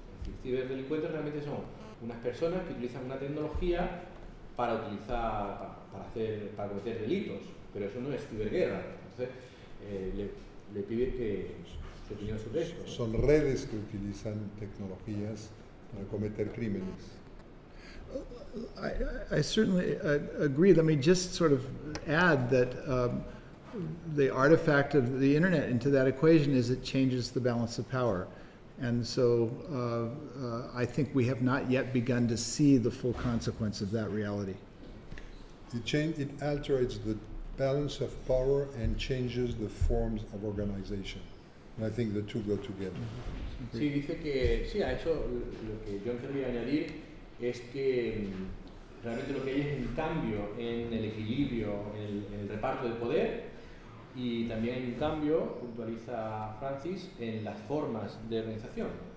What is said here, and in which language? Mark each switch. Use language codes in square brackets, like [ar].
[es] Es decir, ciberdelincuentes realmente son unas personas que utilizan una tecnología para cometer delitos, pero eso no es ciberguerra. Entonces, le pide que su opinión sobre esto. Son redes que utilizan tecnologías para cometer crímenes. [en] I certainly agree. Let me just sort of add that the artifact of the internet into that equation is it changes the balance of power. And so I think we have not yet begun to see the full consequence of that reality. It alterates the balance of power and changes the forms of organization. And I think the two go together. [es] Sí, dice que sí, ha hecho lo que yo quería añadir. Es que realmente lo que hay es un cambio en el equilibrio, en el reparto de poder, y también hay un cambio, puntualiza Francis, en las formas de organización.